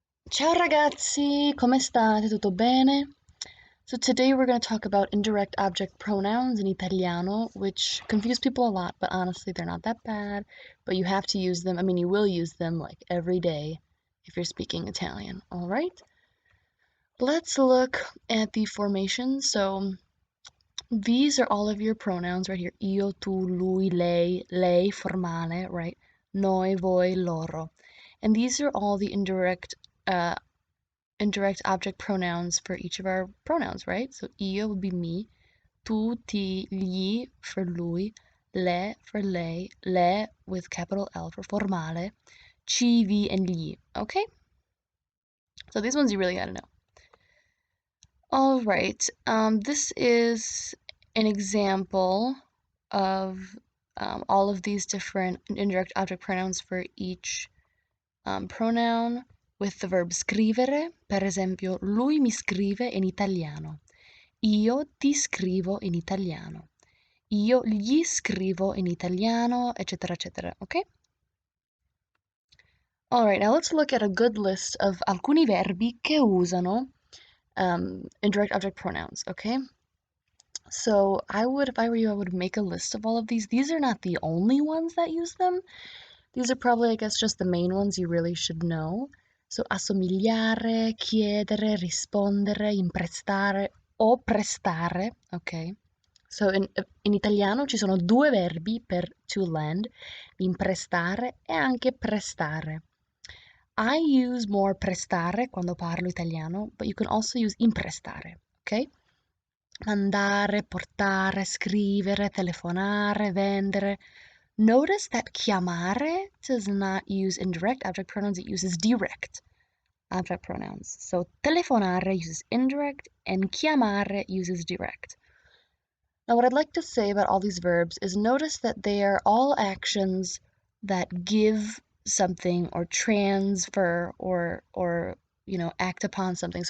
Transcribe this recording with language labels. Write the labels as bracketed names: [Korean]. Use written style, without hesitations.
[Italian] Ciao ragazzi, come state? Tutto bene? [English] So today we're going to talk about indirect object pronouns in Italiano, which confuse people a lot, but honestly they're not that bad. But you have to use them. I mean, you will use them like every day if you're speaking Italian. All right? Let's look at the formation. So these are all of your pronouns right here. [Italian] Io, tu, lui, lei formale, right? Noi, voi, loro. [English] And these are all the uh, indirect object pronouns for each of our pronouns, right? So io would be me, tu, ti, gli for lui, le for lei, le with capital L for formale, ci, vi, and gli, okay? So these ones you really gotta know. All right, this is an example of all of these different indirect object pronouns for each pronoun with the verb scrivere. [Italian] Per esempio, lui mi scrive in italiano. Io ti scrivo in italiano. Io gli scrivo in italiano, eccetera, eccetera. [English] Okay? All right, now let's look at a good list of [Italian] alcuni verbi che usano [English] indirect object pronouns. Okay? So if I were you, I would make a list of all of these. These are not the only ones that use them. These are probably, I guess, just the main ones you really should know. [Italian] So assomigliare, chiedere, rispondere, imprestare o prestare, ok? So in italiano ci sono due verbi per [English] to lend, [Italian] imprestare e anche prestare. [English] I use more prestare [Italian] quando parlo italiano, [English] but you can also use imprestare, ok? [Italian] Mandare, portare, scrivere, telefonare, vendere. [English] Notice that chiamare does not use indirect object pronouns, it uses direct object pronouns. So telefonare uses indirect and chiamare uses direct. Now what I'd like to say about all these verbs is notice that they are all actions that give something or transfer or act upon something.